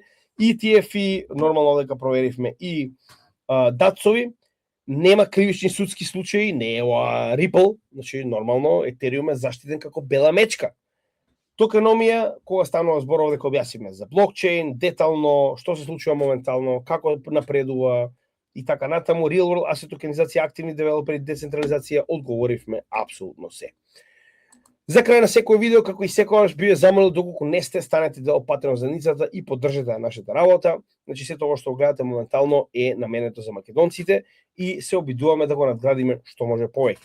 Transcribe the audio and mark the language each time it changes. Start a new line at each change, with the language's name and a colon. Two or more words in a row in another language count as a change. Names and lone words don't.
Macedonian: ETF-и, нормално дека проверивме и датсови, нема кривични судски случаи, не е Ripple, значи нормално Ethereum е заштитен како бела мечка. Токеномија, кога станува зборов дека објасниме за блокчейн, детално, што се случува моментално, како напредува и така натаму,
English: real world asset
Macedonian: токенизација, активни девелопери, децентрализација, одговоривме апсолутно се. За крај на секој видео, како и секогаш, би ве замолил доколку не сте, станете дел Patreon заедницата и поддржете нашата работа. Значи, се тоа што го гледате моментално е наменето за македонците и се обидуваме да го надградиме што може повеќе.